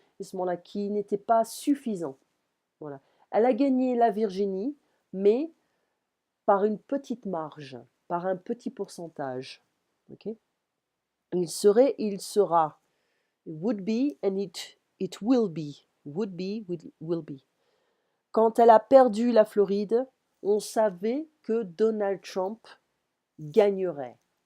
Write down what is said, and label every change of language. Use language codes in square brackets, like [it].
[fr] À ce moment-là, qui n'était pas suffisant. Voilà. Elle a gagné la Virginie, mais par une petite marge, par un petit pourcentage. Okay? Il sera. [en] It would be and it will be. Would be, will be. [fr] Quand elle a perdu la Floride, on savait que Donald Trump gagnerait.